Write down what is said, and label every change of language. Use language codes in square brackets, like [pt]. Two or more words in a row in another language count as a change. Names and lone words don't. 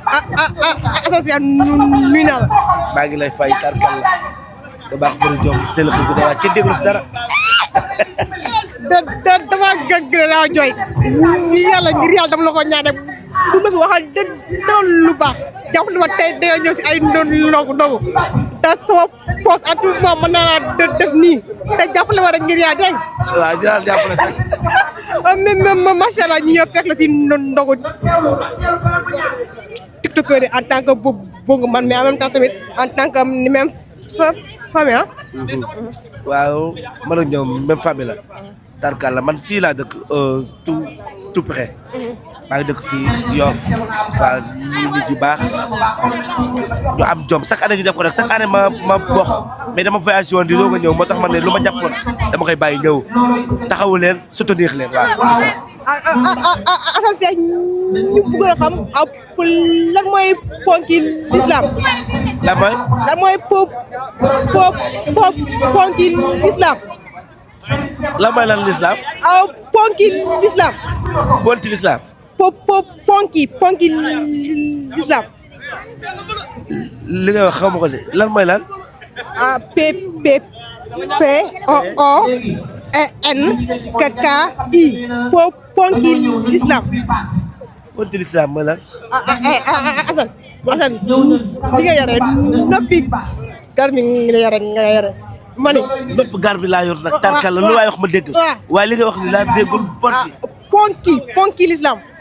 [wo] Ah, ah, ah, ah, associé nu-, nuyu naa la. Maa ngi lay fay tarkal la. Nga baax bëri jom, teel a xëy bu dee waat, kenn déglu si dara. Da-, da-, dama gë-, gë-, laa jooy. Ni yàlla, ngir yàlla dama la ko ñaan rek. Bu ma fi waxal da-, dara lu baax. Jàpp na ma tey dañoo ñëw si ay ndo-, ndogu, ndogu. Te sama poche [fr] à tout moment [wo] mën naa laa dë-, def nii. Te jàppale ma rek ngir yàlla, dégg nga. Waaw, dinaa la jàppale sax. Ah, mais, mais, mais, [ar] ما شاء الله, [wo] ñu ñëw fekk la si ndo-, ndogu. [fr] TikToker yi en tant que bo-, bongo man, mais en même temps tamit en tant que ni même fa-, famille, ah. Mhm. [wo] Waaw, man ak ñoom [fr] même famille [wo] la. Tarkal la, man fii laa dëkk, [fr] euh, tout, tout près. Mhm. [wo] Maa ngi dëkk fii Yoff. Waaw, ñu nit yu baax. Ñu am jom. [fr] Chaque année [wo] ñu def ko nag, [fr] chaque année [wo] ma, ma bokk. Mais dama voyagé woon di doog a ñëw, moo tax ma ne lu ma jàppoon, dama koy bàyyi ñëw. Taxawu leen, soutenir leen, waaw, [fr] c'est ça. [wo] Ah, ah, ah, ah, ah, Assane Seck, ñu bëgg a xam, ah, lan mooy ponki l'islam? Lan mooy? Lan mooy po-, po-, po-, ponki l'islam? Lan mooy lan l'islam? Ah, ponki l'islam. Ponti l'islam. Po-, po-, ponki, ponki l'islam. Li nga wax xaw ma ko de. Lan mooy lan? Ah, P, P, P, O, O, E, N, K, K, I. Po-, ponki l'islam. Ponti l'islam mooy lan? Ah, ah, eh, ah, ah, Assane, Assane, li nga yore, noppi gar mi nga yore, nga yore. Ma ne. Noppi gar bi laa yor nag, tarkal la, lu waay wax ma dégg. Waaw. Waaye li nga wax ni laa déggul, ponti. Ah, ponki, ponki l'islam.